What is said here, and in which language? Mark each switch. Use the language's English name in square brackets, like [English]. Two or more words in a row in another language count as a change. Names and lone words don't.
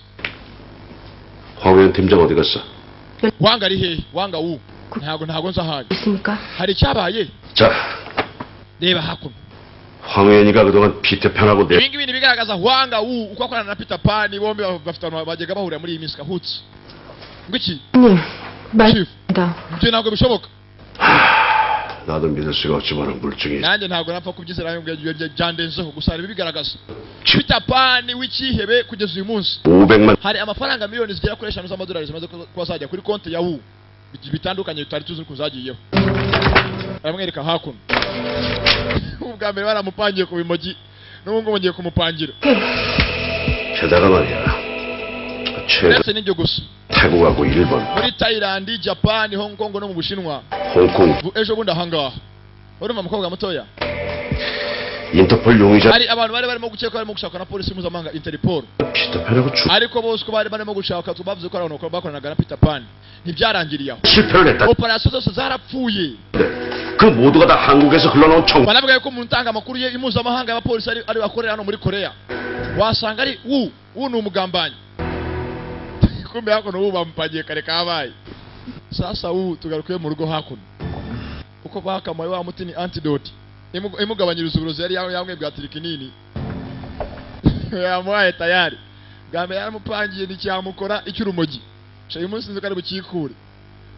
[Korean] 황우현 팀장 어디 갔어? [Kinyarwanda] wanga ari hehe wanga wu ntago nza haje [Korean] 있습니까? [Kinyarwanda] hari icyabaye [Korean] 자, [Kinyarwanda] reba hakuno [Korean] 황우현이가 그동안 피터편하고 내 [Kinyarwanda] ibi ngibi bigaragaza wanga wu uko akorana na Peter Pan bombi bafite abantu bagega bahurira muri iyi minsi kahutse ngiki [Korean] 님, Chief. 말입니다. [Kinyarwanda] ibyo ntabwo bishoboka [Korean] 나도 믿을 수가 없지만 물증이 [Kinyarwanda] nanjye ntabwo napfa kubyizera ngo byandenzeho gusa hari bigaragaza Peter Pan w'ikihebe kugeza uyu munsi [Korean] 500만 [Kinyarwanda] hari amafaranga miliyoni zigera kuri 5 z'amadolari zimaze kuba zajya kuri konti ya wu bitandukanye tutari tuzi ko zagiyeho aramwereka hakuno ubwa mbere baramupangiye ku bimogi n'ubu ngo ngiye kumupangira [Korean] 게다가 말이야 최근 [Kinyarwanda] ndetse n'ibyo gusa [Korean] 태국하고 일본, [Kinyarwanda] muri Thailand, Japan, Hong Kong no mu Bushinwa [Korean] 홍콩 [Kinyarwanda] ejo bundi ahangaha urumva umukobwa mutoya [Korean] 인터폴 용의자 [Kinyarwanda] hari abantu bari barimo gukeka barimo gushaka na polisi mpuzamahanga Interpol [Korean] 피터편하고 [Kinyarwanda] ariko bose ko bari barimo gushaka tubavuze ko ari abantu bakoranaga na Peter Pan ntibyarangiriye aho [Korean] 실패를 했다. [Kinyarwanda] operasiyo zose zarapfuye [Korean] 그 모두가 다 한국에서 흘러나온 청 [Kinyarwanda] banavuga ko umuntu utanga amakuru ye impuzamahanga y'abapolisi ari bakorera hano muri Korea wasanga ari wu ni umugambanyi kumbe hakuno wu bamupangiye kare kabaye sasa wu tugarukiye mu rugo hakuno uko bakamaye wa muti ni antidote imugabanyiriza uburozi yari yamwebwa tirikinini yamuhaye tayari bwa mbere yaramupangiye nticyamukora icy'urumogi uyu munsi nzi ko ari bukikure